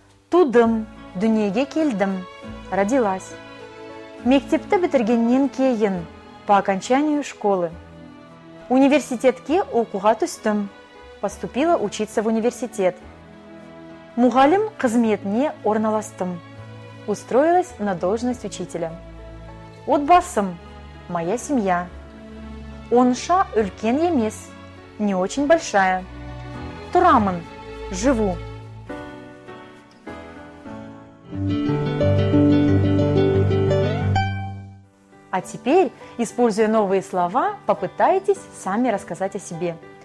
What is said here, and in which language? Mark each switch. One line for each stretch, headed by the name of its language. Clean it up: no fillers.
Kazakh: Тудым, дүниеге келдім,
Russian: родилась.
Kazakh: Мектепті бітіргеннен кейін,
Russian: по окончанию школы.
Kazakh: Университетке оқуға түстім,
Russian: поступила учиться в университет.
Kazakh: Мұғалім қызметіне орналастым,
Russian: устроилась на должность учителя.
Kazakh: Отбасым,
Russian: моя семья.
Kazakh: Онша үлкен емес,
Russian: не очень большая.
Kazakh: Турамын,
Russian: живу. А теперь, используя новые слова, попытайтесь сами рассказать о себе.